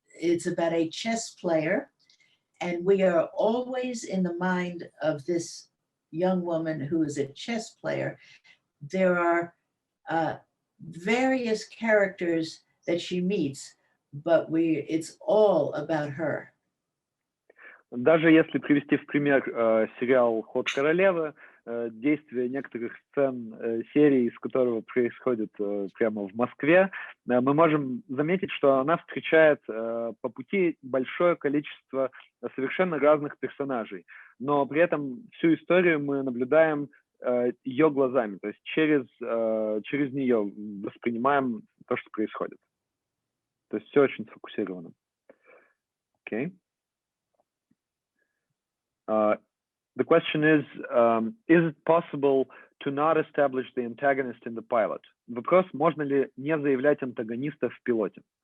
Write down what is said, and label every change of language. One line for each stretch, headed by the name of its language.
English: It's about a chess player, and we are always in the mind of this young woman who is a chess player. There are various characters that she meets, but it's all about her.
Russian: Даже если привести в пример сериал «Ход королевы», действие некоторых сцен серии, из которого происходит прямо в Москве, мы можем заметить, что она встречает по пути большое количество совершенно разных персонажей, но при этом всю историю мы наблюдаем ее глазами, то есть через нее воспринимаем то, что происходит. То есть все очень сфокусировано.
English: Okay. The question is it possible to not establish the antagonist in the pilot?
Russian: Вопрос, можно ли не заявлять антагониста в пилоте?